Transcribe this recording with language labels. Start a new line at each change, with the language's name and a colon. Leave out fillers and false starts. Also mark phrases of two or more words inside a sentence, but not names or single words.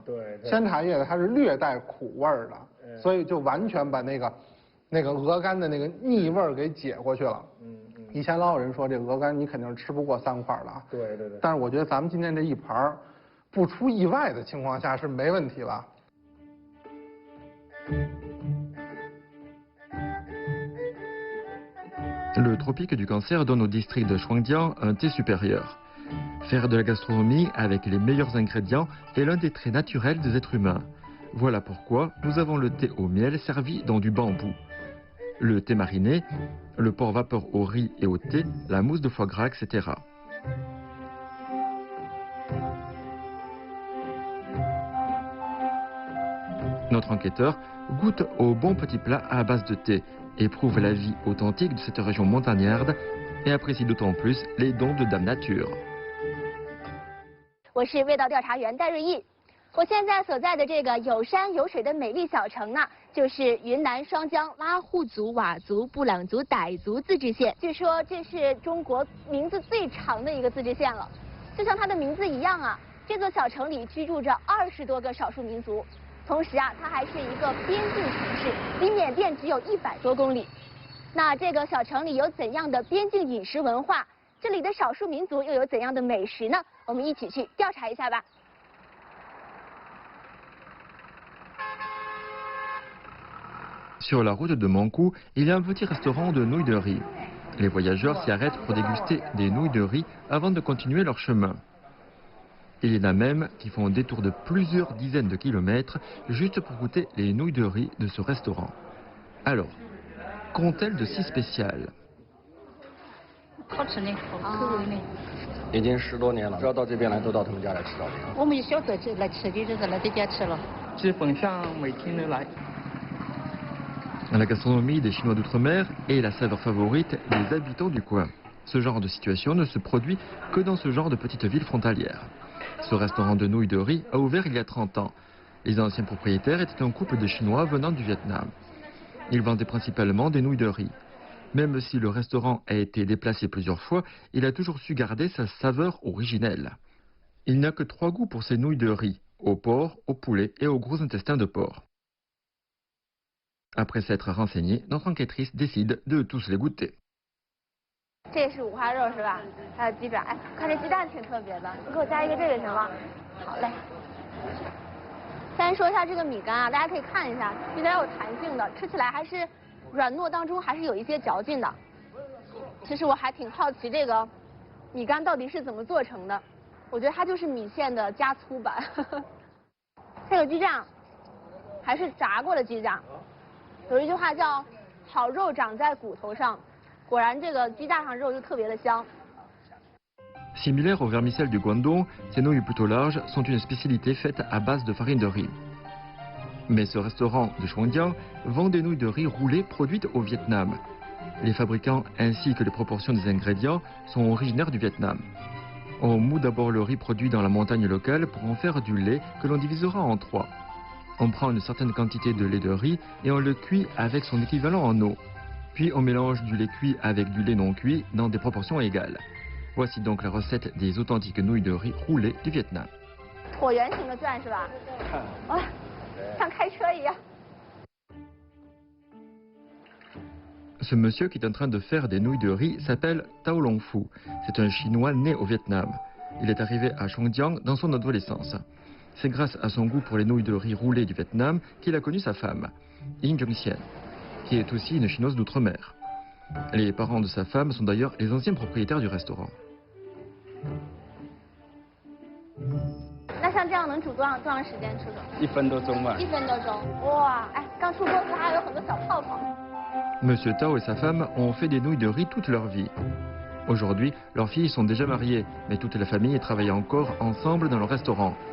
Chinese: 对，鲜茶叶它是略带苦味儿的，所以就完全把那个鹅肝的那个腻味儿给解过去了。以前老有人说这鹅肝你肯定是吃不过3块的啊。对。但是我觉得咱们今天这一盘不出意外的情况下是没问题了。
French: Le tropique du cancer donne au district de Shuangjiang un thé supérieur. Faire de la gastronomie avec les meilleurs ingrédients est l'un des traits naturels des êtres humains. Voilà pourquoi nous avons le thé au miel servi dans du bambou. Le thé mariné, le porc vapeur au riz et au thé, la mousse de foie gras, etc. Notre enquêteur goûte au bon petit plat à base de thé, éprouve la vie authentique de cette région montagnarde et apprécie d'autant plus les dons de Dame Nature.
Chinese: 我是味道调查员戴瑞毅，我现在所在的这个有山有水的美丽小城呢，就是云南双江拉祜族佤族布朗族傣族自治县。据说这是中国名字最长的一个自治县了，就像它的名字一样啊，这座小城里居住着20多个少数民族。同时啊，它还是一个边境城市，离缅甸只有100多公里。那这个小城里有怎样的边境饮食文化？这里的少数民族又有怎样的美食呢？我们一起去调查一下吧。
French: Sur la route de Mangkou, il y a un petit restaurant de nouilles de riz. Les voyageurs s'y arrêtent pour déguster des nouilles de riz avant de continuer leur chemin. Il y en a même qui font un détour de plusieurs dizaines de kilomètres juste pour goûter les nouilles de riz de ce restaurant. Alors, qu'ont-elles de si spécial?
Chinese: 已经10多年了，只要到这边来都到他们家来吃早点。我们小时候来吃的就是来这家吃了。基本上每天都来。
French: La gastronomie des Chinois d'outre-mer est la saveur favorite des habitants du coin. Ce genre de situation ne se produit que dans ce genre de petites villes frontalières. Ce restaurant de nouilles de riz a ouvert il y a 30 ans. Les anciens propriétaires étaient un couple de Chinois venant du Vietnam. Ils vendaient principalement des nouilles de riz. Même si le restaurant a été déplacé plusieurs fois, il a toujours su garder sa saveur originelle. Il n'y a que 3 goûts pour ces nouilles de riz, au porc, au poulet et au gros intestin de porc. Après s'être renseigné, notre enquêtrice décide de tous les goûter.
Chinese: 这是五花肉是吧？还有鸡爪，哎，看这鸡蛋挺特别的，你给我加一个这个行吗？好嘞。先说一下这个米干啊，大家可以看一下，比较有弹性的，吃起来还是软糯当中还是有一些嚼劲的。其实我还挺好奇这个米干到底是怎么做成的，我觉得它就是米线的加粗版。这个鸡酱还是炸过的鸡酱， 有一句话叫“好肉长在骨头上”，果然这个鸡架上肉就特别的香。
French: Similaires au vermicelles du Guangdong, ces nouilles plutôt larges sont une spécialité faite à base de farine de riz. Mais ce restaurant de Shuangjiang vend des nouilles de riz roulées produites au Vietnam. Les fabricants ainsi que les proportions des ingrédients sont originaires du Vietnam. On moud d'abord le riz produit dans la montagne locale pour en faire du lait que l'on divisera en 3. On prend une certaine quantité de lait de riz et on le cuit avec son équivalent en eau. Puis on mélange du lait cuit avec du lait non cuit dans des proportions égales. Voici donc la recette des authentiques nouilles de riz roulées du Vietnam.
Chinese: 椭圆形的钻是吧？哇，像开车一样。
French: Ce monsieur qui est en train de faire des nouilles de riz s'appelle Tao Long Phu. C'est un Chinois né au Vietnam. Il est arrivé à Shuangjiang dans son adolescence. C'est grâce à son goût pour les nouilles de riz roulées du Vietnam qu'il a connu sa femme, Yin Zhongxian, qui est aussi une chinoise d'outre-mer. Les parents de sa femme sont d'ailleurs les anciens propriétaires du restaurant.
Chinese: 那像这样能煮多长时间吃的 1分多钟吧。 1分多钟，哇，哎，刚出锅子还有很多小泡泡。
French: Monsieur Tao et sa femme ont fait des nouilles de riz toute leur vie. Aujourd'hui, leurs filles sont déjà mariées, mais toute la famille travaille encore ensemble dans le restaurant.